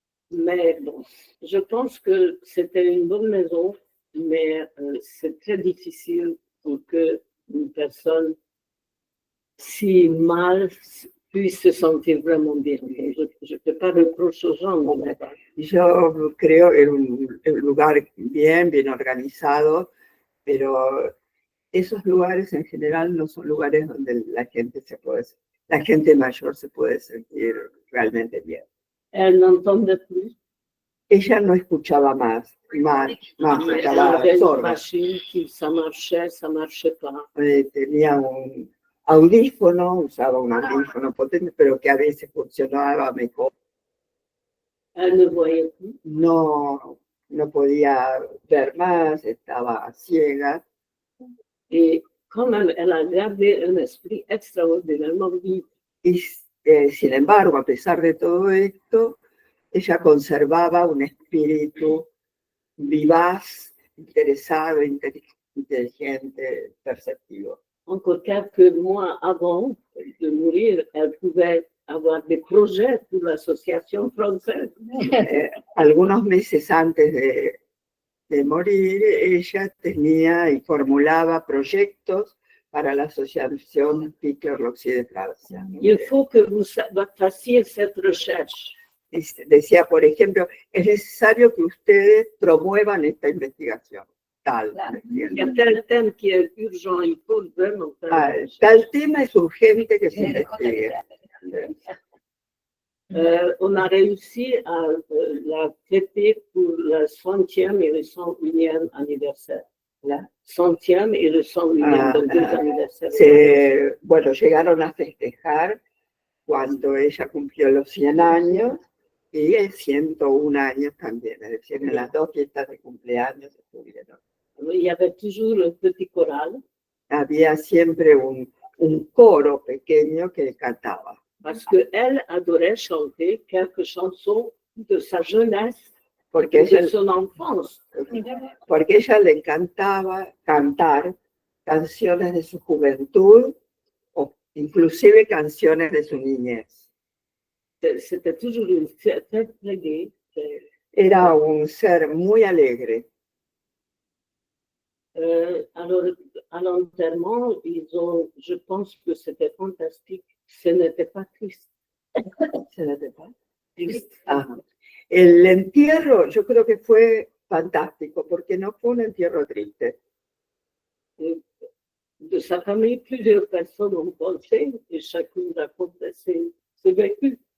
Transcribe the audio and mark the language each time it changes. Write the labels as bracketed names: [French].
[French] Mais bon, je pense que c'était une bonne maison, mais c'est très difficile pour qu'une personne si mal puisse se sentir vraiment bien. Je ne peux pas reprocher aux gens. [Spanish] Yo creo en un lugar bien organizado, pero esos lugares en general no son lugares donde la gente mayor se puede sentir realmente bien. [French] Elle n'entendait plus. [Spanish] Ella no escuchaba más, estaba sorda. [French] Ça marchait pas. [Spanish] Tenía un audífono, usaba un audífono potente, pero que a veces funcionaba mejor. [French] Elle ne voyait plus. [Spanish] No podía ver más, estaba ciega. [French] Et quand même, elle a gardé un esprit extraordinairement vif. [Spanish] Y sin embargo, a pesar de todo esto, ella conservaba un espíritu vivaz, interesado, inteligente, perceptivo. [French] Encore quelques mois avant, de mourir, elle pouvait avoir des projets pour l'association française. [Spanish] Algunos meses antes de morir, ella tenía y formulaba proyectos para la Asociación Pickler-Roxier de Francia. [French] Il faut que vous fassiez cette recherche. [Spanish] Decía, por ejemplo, es necesario que ustedes promuevan esta investigación. Tal, [French] Il y a tel thème qui est urgent, il faut vraiment faire la recherche. [Spanish] tal tema es urgente que se investigue. [French] On a réussi à la traiter pour le 100e et le 101e anniversaire. La 100e et le 101e, donc 2 anniversaires. [Spanish] Bueno, llegaron a festejar cuando ella cumplió los 100 años y 101 años también, es decir, en las 2 fiestas de cumpleaños estuvieron. [French] Il y avait toujours un petit choral. [Spanish] Había siempre un coro pequeño que cantaba. [French] Parce qu'elle adorait chanter quelques chansons de sa jeunesse, de son enfance. [Spanish] Porque ella le encantaba cantar canciones de su juventud o inclusive canciones de su niñez. [French] C'était toujours une très gaie. [Spanish] Era un ser muy alegre. [French] Alors, à l'enterrement, je pense que c'était fantastique. Ce n'était pas triste. ¿Se n'était pas triste? Ajá. [Spanish] El entierro, yo creo que fue fantástico, porque no fue un entierro triste. [French] De sa famille, plusieurs personnes ont pensé et chacune racontait ses vécus.